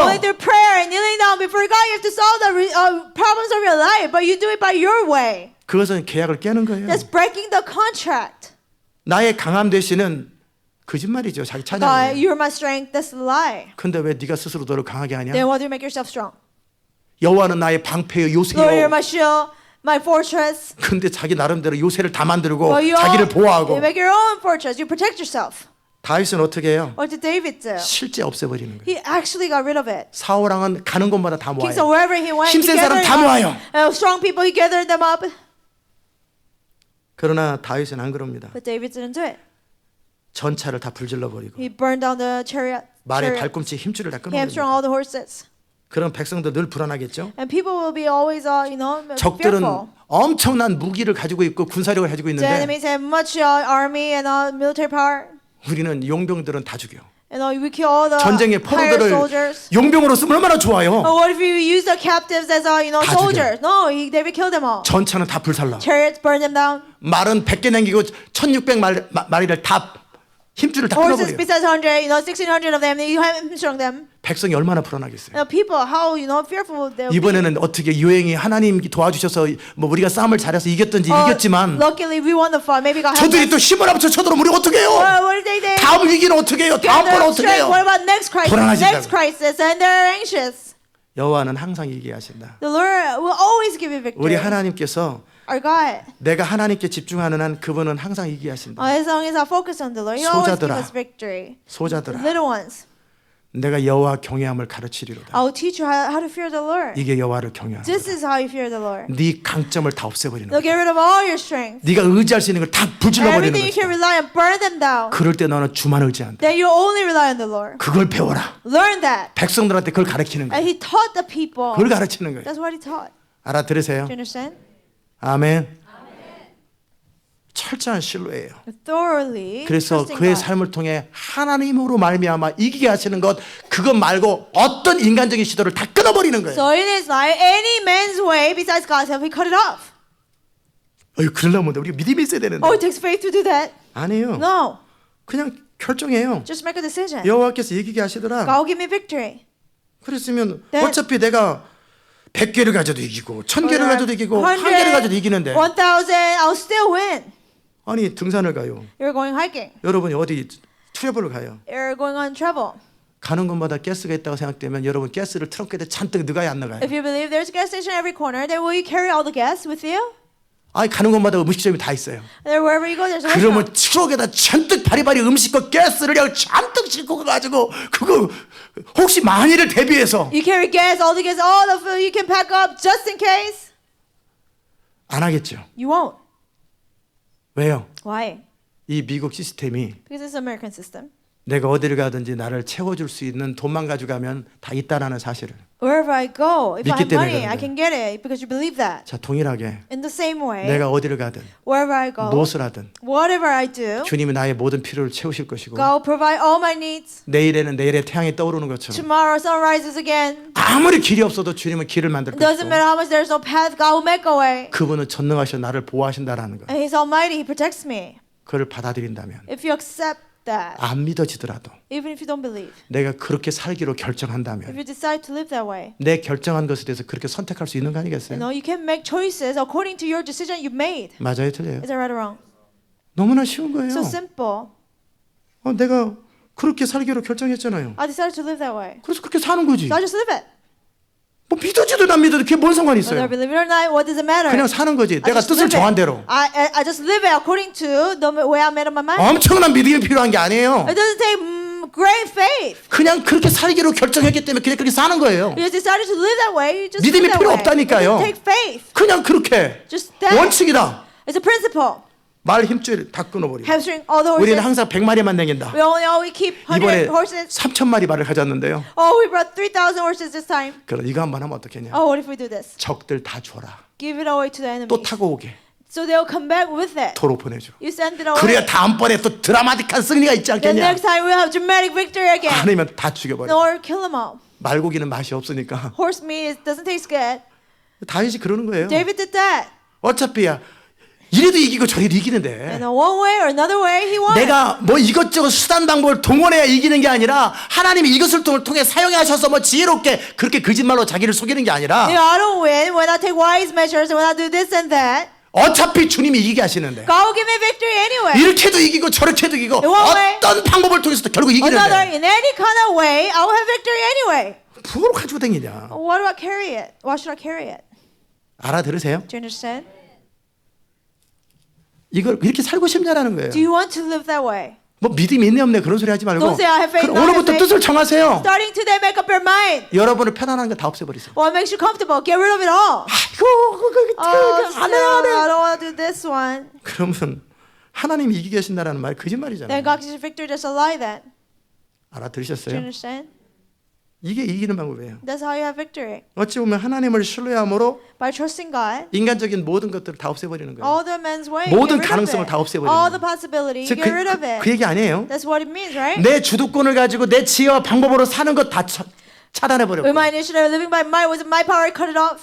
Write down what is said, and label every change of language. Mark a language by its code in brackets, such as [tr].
[en] Only through prayer and kneeling down before God, you have to solve the problems of your life, but you do it by your way. [ko] 그것은 계약을 깨는 거예요. [en] That's breaking the contract. [ko] 나의 강함 되시는 거짓말이죠. 자기 [en] God, [ko] 찬양이. [en] you're my strength. That's a lie. [ko] 근데 왜 네가 스스로 너를 강하게 하냐? [en] Then why do you make yourself strong? [ko] 여호와는 나의 방패요 [en] Lord, you're [ko] 요새요. [en] my shield, my fortress. [ko] 근데 자기 나름대로 요새를 다 만들고 [en] But you [ko] 자기를 보호하고 [en] you make your own fortress. You protect yourself. [ko] 다윗은 어떻게 해요? [en] What did David do? [ko] 실제 없애버리는 거예요. [en] He actually got rid of it. [ko] 사울왕은 가는 곳마다 다 [en] King, so [ko] 모아요. [en] wherever he went, he [ko] 힘센 사람 [en] gathered [ko] 다 [en] them [ko] 모아요. [en] up. Strong people, he gathered them up. [ko] 그러나 다윗은 안 그럽니다. [en] But David didn't do it. [ko] 전차를 다 불질러 버리고 [en] He burned down the chariot. [ko] 말의 [en] chariot. [ko] 발꿈치 힘줄을 다 [en] He hamstrung [ko] 끊어버립니다. [en] all the horses. [ko] 그런 백성들 늘 불안하겠죠. [en] And people will be always, [ko] 적들은 [en] fearful. [ko] 엄청난 무기를 가지고 있고 군사력을 가지고 [en] The [ko] 있는데 [en] enemies have much army and military power. [ko] 우리는 용병들은 다 죽여. [en] And we kill all the [ko] 전쟁의 [en] hired [ko] 포로들을 [en] soldiers. [ko] 용병으로 쓰면 얼마나 좋아요. [en] But what if you use the captives as [ko] 다 [en] soldiers? No, David killed them all. [ko] 전차는 다 불살라. [en] Chariots burned them down. [ko] 말은 100개 남기고 1600마리를 다 힘줄을 다 [en] Horses besides 100, 1600 of them. You hamstrung them. [ko] 백성이 얼마나 불안하겠어요. [en] People, how fearful they'll be. [ko] 이번에는 어떻게 유행이 하나님 도와주셔서 뭐 우리가 싸움을 잘해서 이겼던지 이겼지만 [en] Luckily, we won the fight. Maybe God helped [ko] 저들이 [en] us. [ko] 또 힘을 합쳐 쳐들어오면 우리 어떻게 해요? [en] What did they? [ko] 다음 위기는 어떻게 해요? 다음 번 어떻게 해요? [en] What about next crisis? [ko] 불안하신다고. [en] Next crisis, and they're anxious. [ko] 여호와는 항상 얘기하신다. [en] The Lord will always give you victory. [ko] 우리 하나님께서 [en] Our God. [ko] 내가 하나님께 집중하는 한 그분은 항상 얘기하신다. [en] As long as I focus on the Lord, He always gives [ko] 소자들아. [en] us victory. [ko] 소자들아, [en] Little ones, [ko] 내가 여호와 경외함을 가르치리로다. [en] I will teach you how to fear the Lord. [ko] 이게 여호와를 경외하는 [en] This [ko] 거다. [en] is how you fear the Lord. [ko] 네 강점을 다 없애버리는 [en] They'll [ko] 거다. [en] get rid of all your strength. [ko] 네가 의지할 수 있는 걸 다 불질러버리는 [en] Everything you can [ko] 거다. [en] rely on, burn them down. [ko] 그럴 때 너는 주만 의지한다. [en] Then you only rely on the Lord. [ko] 그걸 배워라. [en] Learn that. [ko] 백성들한테 그걸 가르치는 [en] And [ko] 거야. [en] He taught the people. [ko] 그걸 가르치는 거예요. [en] That's what He taught. [ko] 알아들으세요? [en] Do you understand? [ko] 아멘. 철저한 신뢰예요. [en] Thoroughly. [ko] 그래서 [en] trusting [ko] 그의 [en] God. [ko] 삶을 통해 하나님으로 말미암아 이기게 하시는 것 그것 말고 어떤 인간적인 시도를 다 끊어버리는 거예요. [en] So in His life, any man's way besides God's help, He cut it off. [ko] 그러려면 우리 믿음이 있어야 되는데 [en] Oh, it takes faith to do that. [ko] 아니에요. [en] No, [ko] 그냥 결정해요. [en] just make a decision. [ko] 여호와께서 이기게 하시더라. [en] God will give me victory. [ko] 그랬으면 [en] Then- [ko] 어차피 내가 100개를 가져도 이기고 1000개를 가져도 이기고 [en] 100, [ko] 1000개를 가져도 이기는데 [en] 1000, I'll still win. [ko] 아니 등산을 가요. [en] You're going hiking. [ko] 여러분이 어디 트래블을 가요. [en] You're going on travel. [ko] 가는 곳마다 가스가 있다고 생각되면 여러분 가스를 트렁크에 잔뜩 넣어야 안 넣어요. [en] If you believe there's a gas station every corner, then will you carry all the gas with you? [ko] 아니 가는 곳마다 음식점이 다 있어요. [en] Then wherever you go, there's a [ko] 그러면 [en] restaurant. [ko] 트럭에다 잔뜩 바리바리 음식과 가스를 그냥 잔뜩 싣고 가가지고 그거 혹시 만일을 대비해서 [en] You carry gas, all the food you can pack up just in case. [ko] 안 하겠죠. [en] You won't. [ko] 왜요? [en] Why? [ko] 이 미국 시스템이 [en] Because it's an American system. [ko] 내가 어디를 가든지 나를 채워줄 수 있는 돈만 가져가면 다 있다라는 사실을 [en] Wherever I go, if I [ko] 믿기 [en] have [ko] 때문에 [en] money, [ko] 그런 [en] I [ko] 거예요. [en] can get it because you believe that. [ko] 자 동일하게 [en] In the same way, [ko] 내가 어디를 가든 [en] wherever I go, [ko] 무엇을 하든 [en] whatever I do, [ko] 주님이 나의 모든 필요를 채우실 것이고 [en] God will provide all my needs. [ko] 내일에는 내일의 태양이 떠오르는 것처럼 [en] Tomorrow sun rises again. [ko] 아무리 길이 없어도 주님은 길을 만들 [en] It doesn't matter how much there's no path, God will make a way. [ko] 그분은 전능하셔 나를 보호하신다라는 거 [en] And He's almighty, He protects me. [ko] 그걸 받아들인다면 [en] If you accept that, [ko] 안 믿어지더라도 [en] even if you don't believe, [ko] 내가 그렇게 살기로 [en] if [ko] 결정한다면 [en] you decide to live that way, [ko] 내 결정한 것에 대해서 그렇게 선택할 수 있는 거 아니겠어요? [en] you can make choices according to your decision you made. [ko] 맞아요, 틀려요? [en] Is that right or wrong? [ko] 너무나 쉬운 거예요. [en] So simple. [ko] 내가 그렇게 살기로 결정했잖아요. [en] I decided to live that way. [ko] 그래서 그렇게 사는 거지. [en] So I just live it. [ko] 뭐 믿어지도 안 믿어도 그게 뭔 상관이 [en] Whether I [ko] 있어요? [en] believe it or not, what does it matter? [ko] 그냥 사는 거지. [en] I [ko] 내가 [en] just [ko] 뜻을 [en] live [ko] 정한 [en] it. [ko] 대로. [en] I just live it according to the way I made up my mind. [ko] 엄청난 믿음이 필요한 게 아니에요. [en] It doesn't take great faith. [ko] 그냥 그렇게 살기로 결정했기 때문에 그냥 그렇게 사는 거예요. [en] You just decided to live that way. You just [ko] 믿음이 [en] live that [ko] 필요 [en] way. [ko] 없다니까요. [en] It doesn't take faith. [ko] 그냥 그렇게 [en] Just that. [ko] 원칙이다. [en] It's a principle. [ko] 말 힘줄 다 끊어버리고 [en] hamstring all the [ko] 우리는 [en] horses. [ko] 항상 100마리만 다닌다. [en] We keep 100 [ko] 이번에 [en] horses. [ko] 3,000마리 말을 가졌는데요. [en] Oh, we brought 3,000 horses this time. [ko] 그럼 이거 한번 하면 어떻겠냐? [en] Oh, what if we do this? [ko] 적들 다 줘라. [en] Give it away to the [ko] 또 [en] enemy. [ko] 타고 오게. [en] So they'll come back with it. [ko] 도로 보내줘. [en] You send it away. [ko] 그래야 다음번에 또 드라마틱한 승리가 있지 [en] Then [ko] 않겠냐? [en] next time we'll have dramatic victory again. [ko] 아니면 다 죽여버려. [en] Or kill them all. [ko] 말고기는 맛이 없으니까. [en] Horse meat doesn't taste good. [ko] 다윗이 그러는 거예요. [en] David did that. [ko] 어차피야 이래도 이기고 저래도 [en] And [ko] 이기는데 [en] in one way or another way, he won. [ko] 내가 뭐 이것저것 수단 방법을 동원해야 이기는 게 아니라 하나님이 이것을 통해 사용하셔서 뭐 지혜롭게 그렇게 거짓말로 자기를 속이는 게 아니라 [en] You know, I don't win when I take wise measures, when I do this and that. [ko] 어차피 주님이 이기게 하시는데 [en] God will give me victory anyway. [ko] 이렇게도 이기고 저렇게도 이기고 [en] one way, [ko] 어떤 방법을 통해서도 결국 [en] Another, [ko] 이기는데 [en] in any kind of way, I will have victory anyway. [ko] 그걸 가지고 다니냐? [en] Why do I carry it? Why should I carry it? [ko] 알아들으세요? [en] Do you understand? [ko] 이걸 이렇게 살고 싶냐라는 거예요. [en] Do you want to live that way? [ko] 뭐 믿음이 있네 없네 그런 소리 하지 말고 [en] Don't say I have faith, [ko] 그럼 [en] I have [ko] 오늘부터 [en] faith. [ko] 뜻을 정하세요. [en] Starting today, make up your mind. [ko] 여러분을 편안한 거 다 없애버리세요. [en] What makes you comfortable? Get rid of it all. [ko] 아이고 [en] Oh, [ko] 안 [en] no, [ko] 해. [en] I don't want to do this one. [ko] 그러면 하나님이 이기게 하신다는 말 거짓말이잖아요. [en] Then God gives you victory. That's a lie then. Do you [ko] 알아들으셨어요? [en] understand? [ko] 이게 이기는 방법이에요. [en] That's how you have victory. [ko] 어찌 보면 하나님을 신뢰함으로 [en] By trusting God. [ko] 인간적인 모든 것들을 다 없애버리는 거예요. [en] All the men's way. [ko] 모든 [en] Get rid of [ko] 가능성을 [en] it. [ko] 다 없애버리는 [en] All [ko] 거예요. [en] the possibility. [ko] 즉 [en] Get rid of it. [ko] 그 얘기 아니에요. [en] That's what it means, right? [ko] 내 주도권을 가지고 내 지혜와 방법으로 사는 것 다 차단해버렸고 [en] With my initiative, living by might, with my power, I cut it off.